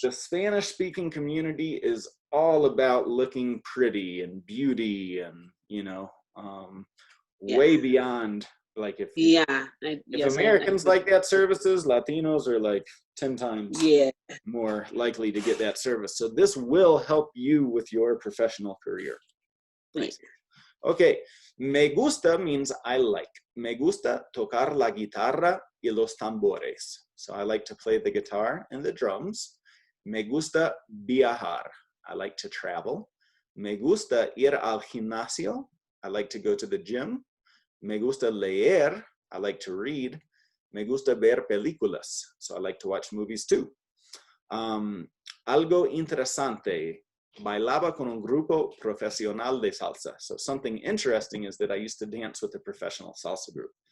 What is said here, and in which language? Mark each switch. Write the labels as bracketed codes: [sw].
[en] The Spanish-speaking community is all about looking pretty and beauty and, you know, way beyond, like, if Americans like that services, Latinos are like 10 times more likely to get that service. So this will help you with your professional career. Nice. Okay, me gusta means I like. [es] Me gusta tocar la guitarra y los tambores. [en] So I like to play the guitar and the drums. [es] Me gusta viajar. [en] I like to travel. [es] Me gusta ir al gimnasio. [en] I like to go to the gym. [es] Me gusta leer. [en] I like to read. [es] Me gusta ver películas. [en] So I like to watch movies too. [es] Algo interesante. Bailaba con un grupo profesional de salsa. [en] So something interesting is that I used to dance with a professional salsa group.